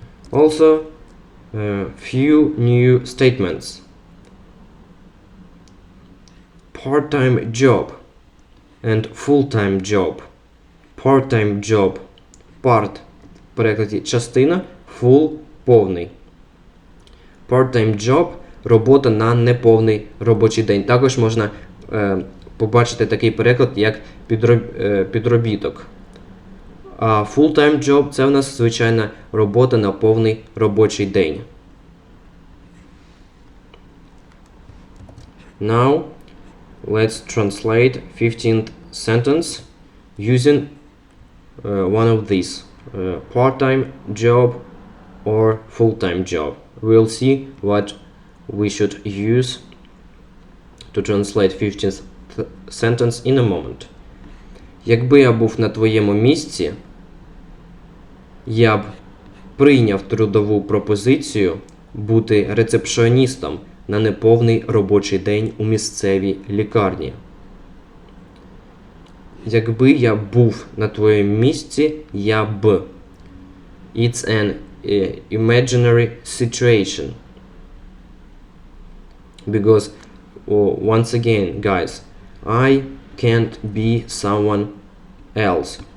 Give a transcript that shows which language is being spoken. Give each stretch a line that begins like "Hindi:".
English: Also, few new statements. Part-time job and full-time job. Part-time job.
Ukrainian: Part в перекладі частина, full повний. Part-time job робота на неповний робочий день. Також можна побачити такий переклад, як підробіток. А full-time job – це в нас звичайна робота на повний робочий день.
English: Now, let's translate 15th sentence using one of these. Part-time job or full-time job. We'll see what we should use to translate 15th sentence in a moment.
Ukrainian: Якби я був на твоєму місці, я б прийняв трудову пропозицію бути рецепшоністом на неповний робочий день у місцевій лікарні. Якби я був на твоєму місці, я б.
English: It's an imaginary situation. Because, once again, guys, I can't be someone else.